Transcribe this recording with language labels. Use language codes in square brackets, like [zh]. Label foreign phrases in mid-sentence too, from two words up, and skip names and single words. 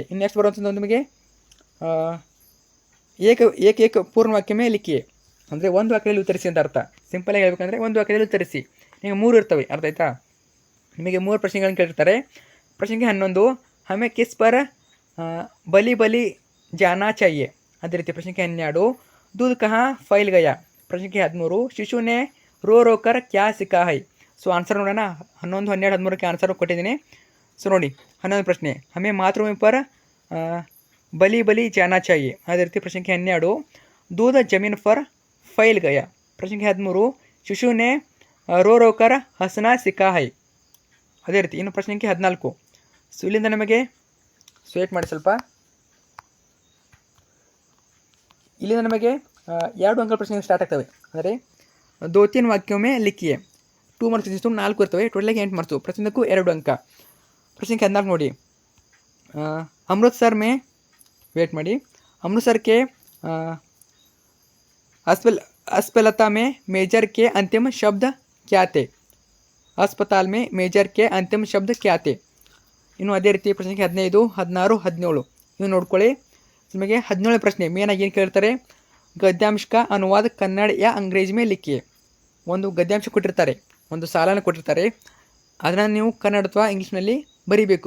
[kn] ಇನ್ನು ನೆಕ್ಸ್ಟ್ ಬರುವಂಥದ್ದು ನಿಮಗೆ [hi] एक पूर्ण वाक्य में लिखिए, [kn] ಅಂದರೆ ಒಂದು ವಾಕ್ಯದಲ್ಲಿ ಉತ್ತರಿಸಿ ಅಂತ ಅರ್ಥ. ಸಿಂಪಲಾಗಿ ಹೇಳ್ಬೇಕಂದ್ರೆ ಒಂದು ವಾಕ್ಯದಲ್ಲಿ ಉತ್ತರಿಸಿ. ನಿಮಗೆ 3 ಇರ್ತವೆ, ಅರ್ಥ ಆಯ್ತಾ. ನಿಮಗೆ 3 ಪ್ರಶ್ನೆಗಳನ್ನು ಕೇಳಿರ್ತಾರೆ. [hi] ಪ್ರಶ್ನೆ 11, हमें किस पर बलि जाना चाहिए. [kn] ಅದೇ ರೀತಿ ಪ್ರಶ್ನೆ 12, [hi] दूध कहाँ फैल गया. ಪ್ರಶ್ನೆ 13, शिशु ने रो कर क्या सीखा है. [kn] ಸೊ ಆನ್ಸರ್ ನೋಡೋಣ. 11, 12, 13ಕ್ಕೆ ಆನ್ಸರ್ ಕೊಟ್ಟಿದ್ದೀನಿ. ಸೊ ನೋಡಿ, 11 ಪ್ರಶ್ನೆ, [hi] हमें मातृभूमि पर बलि जाना चाहिए. [kn] ಅದೇ ರೀತಿ ಪ್ರಶ್ನೆ 12, [hi] दूध जमीन पर फैल गया. ಪ್ರಶ್ನೆ 13, शिशु ने रो कर हँसना सीखा है. [kn] ಅದೇ ರೀತಿ ಇನ್ನು ಪ್ರಶ್ನೆ 14. ಸೊ ಇಲ್ಲಿಂದ ನಮಗೆ ವೇಟ್ ಮಾಡಿ ಸ್ವಲ್ಪ. ಇಲ್ಲಿಂದ ನಮಗೆ 2 ಅಂಕಗಳ ಪ್ರಶ್ನೆಗಳು ಸ್ಟಾರ್ಟ್ ಆಗ್ತವೆ. ಅಂದರೆ 2-3 [hi] वाक्यों में लिखिए. [kn] 2 ಮಾರ್ಕ್ಸ್ ಇದ್ದು 4 ಇರ್ತವೆ, ಟೋಟಲಾಗಿ 8 ಮಾರ್ಕ್ಸು. ಪ್ರತಿಯೊಂದಕ್ಕೂ 2 ಅಂಕ. ಪ್ರಶ್ನೆ 14 ನೋಡಿ, [hi] अमृतसर में [kn] ವೇಟ್ ಮಾಡಿ, [hi] अमृतसर के अस्पताल में मेजर के अंतिम शब्द क्या थे. अस्पताल में मेजर के अंतिम शब्द क्या थे. [kn] ಇನ್ನು ಅದೇ ರೀತಿ ಪ್ರಶ್ನೆ 15, 16, 17 ಇವು ನೋಡ್ಕೊಳ್ಳಿ. ನಿಮಗೆ 17ನೇ ಪ್ರಶ್ನೆ ಮೇನಾಗಿ ಏನು ಕೇಳ್ತಾರೆ, [hi] गद्यांश का अनुवाद कन्नड़ या अंग्रेज़ी में लिखिए. [kn] ಒಂದು ಗದ್ಯಾಂಶ ಕೊಟ್ಟಿರ್ತಾರೆ, ಒಂದು ಸಾಲನ ಕೊಟ್ಟಿರ್ತಾರೆ, ಅದನ್ನು ನೀವು ಕನ್ನಡ ಅಥವಾ ಇಂಗ್ಲೀಷ್ನಲ್ಲಿ ಬರೀಬೇಕು.